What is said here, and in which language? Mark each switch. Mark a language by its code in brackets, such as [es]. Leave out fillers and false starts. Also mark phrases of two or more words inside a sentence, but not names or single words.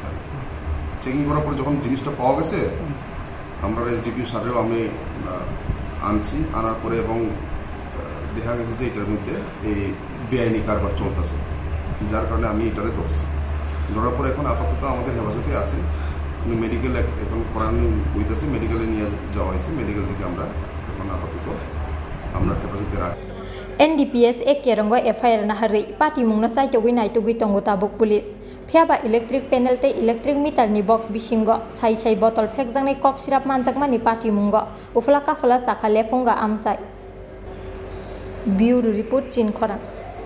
[bn] তাই চেকিং করার পরে যখন জিনিসটা পাওয়া গেছে, আমরা এসডিপিও স্যারেও আমি আনছি, আনার পরে এবং দেখা গেছে যে এটার মধ্যে এই বেআইনি কারবার চলতেছে, যার কারণে আমি এটারে ধরছি। ধরার পরে এখন আপাতত আমাদের হেফাজতে আছে। উনি মেডিকেল এখন খরাং হইতেছে, মেডিকেলে নিয়ে যাওয়া হয়েছে। মেডিকেল থেকে আমরা এখন আপাতত আমরা হেফাজতে রাখি। [trp] NDPS ekkerong FIR na hari party mung na sai togui nai togui tongo tabuk police phiaba electric panel te electric meter ni box bisingo sai botol Phekjaknai kok sirap Manjakha ni party mungo ufla kafala sakha lephonga amsai. Bureau report Chini Khorang.